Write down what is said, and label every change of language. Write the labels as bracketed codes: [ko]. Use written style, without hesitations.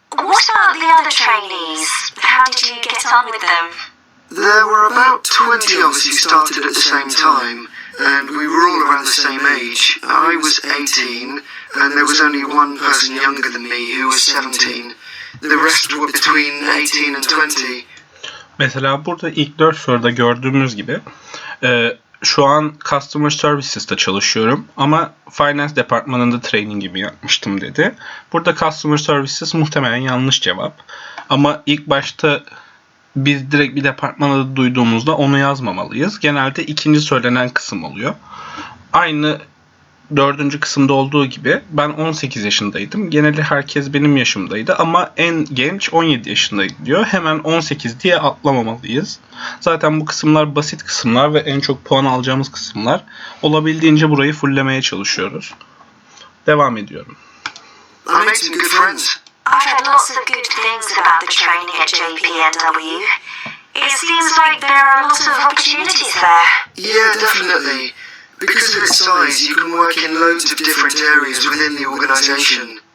[en] What about the other trainees? How did you get on with them? There were about 20 of us who started at the same time, and we were all around the same age. I was 18, and there was only one person younger than me who was 17. The rest were between 18 and 20. [tr] Mesela burada ilk 4 soruda gördüğümüz gibi şu an Customer Services'te çalışıyorum ama Finance Departmanı'nda training'imi yapmıştım dedi. Burada Customer Services muhtemelen yanlış cevap. Ama ilk başta biz direkt bir departman adı duyduğumuzda onu yazmamalıyız. Genelde ikinci söylenen kısım oluyor. Aynı 4. kısımda olduğu gibi ben 18 yaşındaydım. Genelde herkes benim yaşımdaydı ama en genç 17 yaşındaydı diyor. Hemen 18 diye atlamamalıyız. Zaten bu kısımlar basit kısımlar ve en çok puan alacağımız kısımlar. Olabildiğince burayı fulllemeye çalışıyoruz. Devam ediyorum. [en] I made some good friends. I've heard lots of good things about the training at JPNW. It seems like there are a lot of opportunities there. Yeah, definitely. Because of its size, you can work in loads of different areas within the organisation.